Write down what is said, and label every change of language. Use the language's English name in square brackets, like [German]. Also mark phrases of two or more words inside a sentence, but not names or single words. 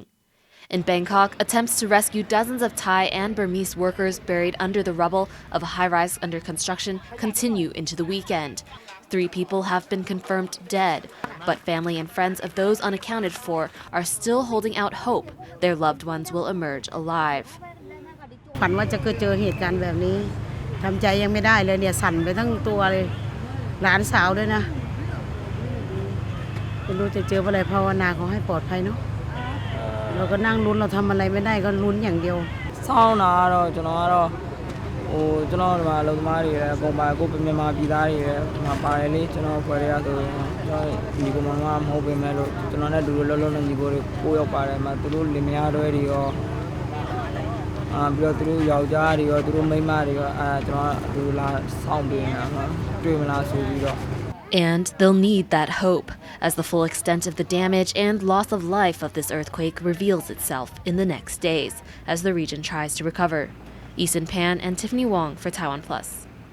[English] In Bangkok, attempts to rescue dozens of Thai and Burmese workers buried under the rubble of a high-rise under construction continue into the weekend. 3 people have been confirmed dead, but family and friends of those unaccounted for are still holding out hope their loved ones will emerge alive. [Thai] ฝันว่าจะเจอเหตุการณ์แบบนี้ทำใจยังไม่ได้เลยเนี่ยสั่นไปทั้งตัวเลยหลานสาวด้วยนะไม่รู้จะเจออะไรภาวนาขอ ให้ปลอดภัยเนาะเราก็นั่งลุ้นเราทำอะไรไม่ได้ก็ลุ้นอย่างเดียวเศร้านะเรา [Burmese] ကျွန်တော်ဒီမှာလုံသမားတွေရယ်အကုန်ပါကိုမြန်မာပြည်သားတွေရယ်ဒီမှာပါတယ်လေကျွန်တော်ဖွဲ့ရဆိုရင်ကျွန်တော်ညီကိုမမမဟုတ်ပေမဲ့လို့ကျွန်တော်နဲ့ဒူလုံးလုံးညီကိုကိုရောက်ပါတယ်မှာသူတို့လင်မယားတွေရောပြီးတော့သူတို့ယောက်ျားတွေရောသူတို့မိန်းမတွေရောကျွန်တော်ဒူလာစောင့်ပေးနေတာမှာတွေ့မလားဆိုပြီးတော့ [English] And they'll need that hope as the full extent of the damage and loss of life of this earthquake reveals itself in the next days as the region tries to recover. Eason and Tiffany Wong for TaiwanPlus.